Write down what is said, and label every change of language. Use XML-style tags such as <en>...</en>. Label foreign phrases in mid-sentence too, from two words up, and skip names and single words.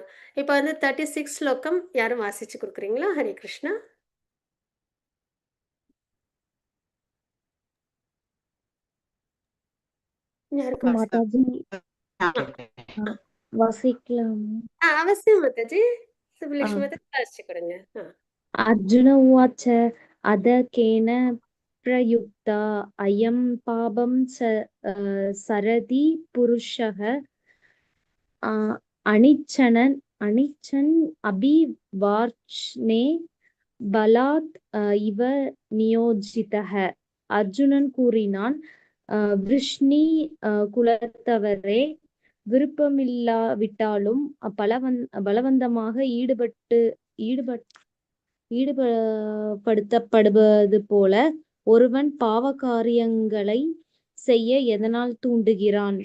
<ta>இப்ப வந்து 36 ஸ்லோகம் யாரும் வாசிச்சு குடுக்குறீங்களா? ஹரே கிருஷ்ணா. யாருக்கு வாசி மாதாஜி ஆ, ஆ, வாசிக்கலாம். அவசியம் மாதாஜி. ஆ. சுப்புலட்சுமி மாதாஜி வாசிச்சு கொடுங்க.</ta> <sa>अर्जुन उवाच अध केन प्रयुक्ता अयं पापं सरति पुरुषः अनिच्छन् अभिवार्ष्णे बलात् इव नियोजितः.</sa> <ta>அர்ஜுனன் கூறினான், விருஷ்ணி குலத்தவரே, விருப்பமில்லாவிட்டாலும் பலவந்தமாக ஈடுபடுத்தப்படுவது போல ஒருவன் பாவ காரியங்களை செய்ய எதனால் தூண்டுகிறான்?</ta>